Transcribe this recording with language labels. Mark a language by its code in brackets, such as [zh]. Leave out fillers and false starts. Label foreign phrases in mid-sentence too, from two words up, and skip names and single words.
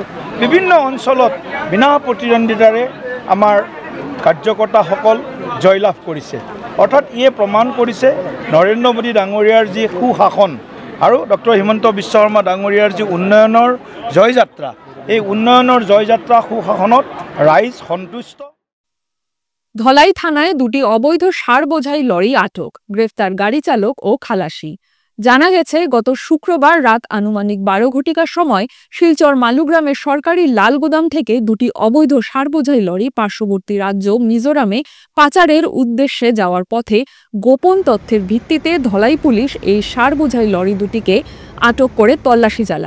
[as] বিভিন্ন অঞ্চলত বিনা প্ৰতিদ্বন্দ্বিতাৰে আমাৰ কাৰ্যকৰ্তাসকল জয়লাভ কৰিছে। অৰ্থাৎ ইয়ে প্ৰমাণ কৰিছে নৰেন্দ্ৰ মোদী ডাঙৰীয়াৰ যি সুশাসন আৰু ডক্টৰ হিমন্ত বিশ্ব শৰ্মা ডাঙৰীয়াৰ যি উন্নয়নৰ জয়যাত্ৰা, এই উন্নয়নৰ জয়যাত্ৰা সুশাসনত রাইজ সন্তুষ্ট। [bn] ধলাই থানায় দুটি অবৈধ সার বোঝাই লরি আটক, গ্রেফতার গাড়ি চালক ও খালাসি। জানা গেছে গত শুক্রবার রাত আনুমানিক 12 ঘটিকার সময় শিলচর মালুগ্রামের সরকারি লাল গোদাম থেকে দুটি অবৈধ সার বোঝাই লরি পার্শ্ববর্তী রাজ্য মিজোরামে পাচারের উদ্দেশ্যে যাওয়ার পথে গোপন তথ্যের ভিত্তিতে ধলাই পুলিশ এই সার বোঝাই লরি দুটিকে আটক করে তল্লাশি চালান।